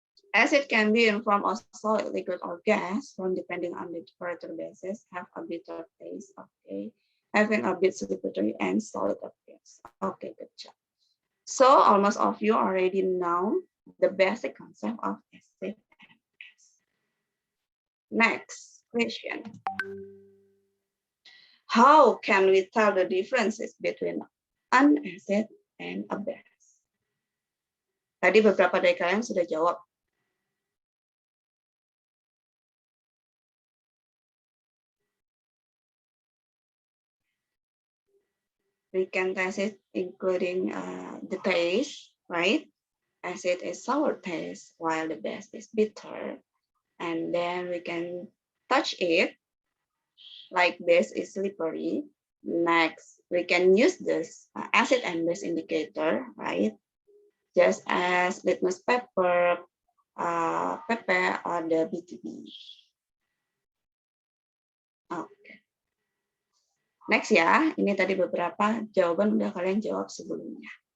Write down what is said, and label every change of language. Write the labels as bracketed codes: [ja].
[en] Acid can be in form of solid, liquid, or gas, from depending on the temperature basis, have a bitter taste, okay, having a bit slippery and solid appearance. Okay, good job. So almost all of you already know the basic concept of acid and base. Next question. How can we tell the differences between an acid and a base? [id] Tadi beberapa dari kalian sudah jawab. [en] We can test it including the taste, right? Acid is sour taste, while the base is bitter. And then we can touch it, like base is slippery. Next, we can use this acid and base indicator, right? Just as litmus paper, pepper, or the BTB. Oke. [id] Next ya, ini tadi beberapa jawaban udah kalian jawab sebelumnya.